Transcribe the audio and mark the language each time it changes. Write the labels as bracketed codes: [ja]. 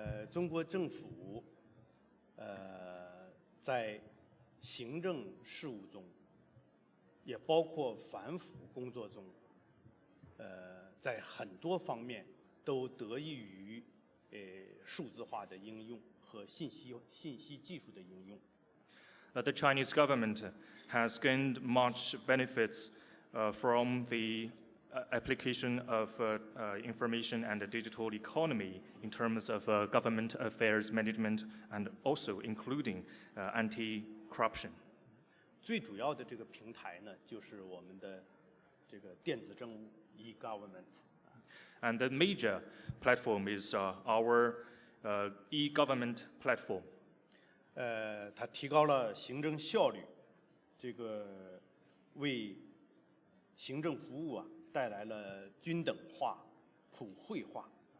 [zh] 中国政府在行政事务中，也包括反腐工作中，在很多方面都得益于数字化的应用和信息技术的应用。 [en] The Chinese government has gained much benefits from the application of information and the digital economy in terms of government affairs management and also including anti-corruption. [zh] 最主要的这个平台呢，就是我们的这个电子政务 e-government. [en] And the major platform is our e-government platform. [zh] 它提高了行政效率，这个为行政服务带来了均等化、普惠化。